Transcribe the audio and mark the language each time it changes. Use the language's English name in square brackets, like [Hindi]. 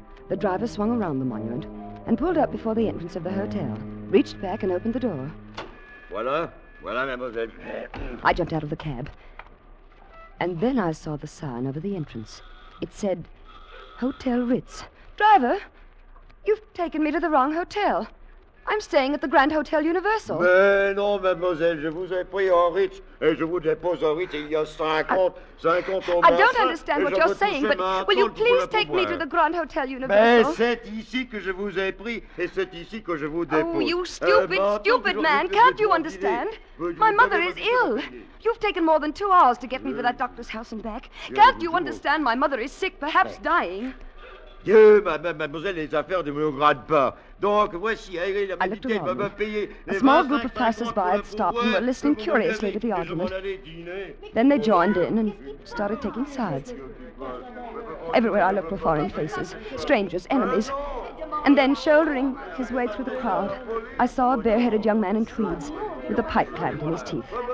[English] The driver swung around the monument and pulled up before the entrance of the hotel, reached back and opened the door. [French] Voilà, mademoiselle. [English] I jumped out of the cab. And then I saw the sign over the entrance. It said, Hotel Ritz. Driver, you've taken me to the wrong hotel. I'm staying at the Grand Hotel Universal. [French] Mais non, mademoiselle, je vous ai pris en Ritz, et je vous dépose en Ritz il y a 50 au [English] I don't understand what you're saying, but will you please take me to the Grand Hotel Universal? [French] Mais c'est ici que je vous ai pris, et c'est ici que je vous dépose. [English] Oh, you stupid man, can't you understand? My mother is ill. You've taken more than 2 hours to get me to that doctor's house and back. Can't you understand my mother is sick, perhaps dying? [French] Dieu, mademoiselle, les affaires ne me regardent pas. Donc, voici, [English] I looked around me. A small group of passers-by had stopped and were listening curiously to the argument. Then they joined in and started taking sides. Everywhere I looked were foreign faces, strangers, enemies. And then, shouldering his way through the crowd, I saw a bare-headed young man in tweeds with a pipe clamped in his teeth.